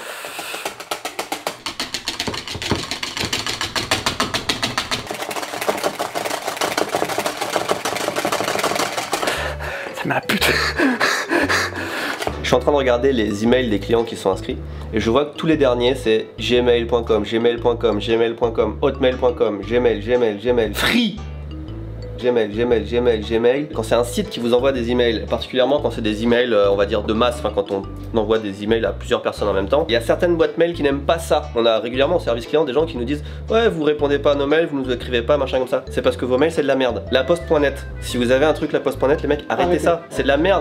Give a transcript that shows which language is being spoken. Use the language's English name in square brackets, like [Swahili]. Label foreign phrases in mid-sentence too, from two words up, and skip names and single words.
[French] Ça m'a la pute. Je suis en train de regarder les emails des clients qui sont inscrits et je vois que tous les derniers c'est gmail.com, gmail.com, gmail.com, hotmail.com, gmail, free. Gmail. Quand c'est un site qui vous envoie des emails, particulièrement quand c'est des emails, on va dire de masse, enfin quand on envoie des emails à plusieurs personnes en même temps, il y a certaines boîtes mail qui n'aiment pas ça. On a régulièrement au service client des gens qui nous disent ouais, vous répondez pas à nos mails, vous nous écrivez pas, machin comme ça. C'est parce que vos mails c'est de la merde. Laposte.net, si vous avez un truc laposte.net, les mecs, arrêtez ça, c'est de la merde.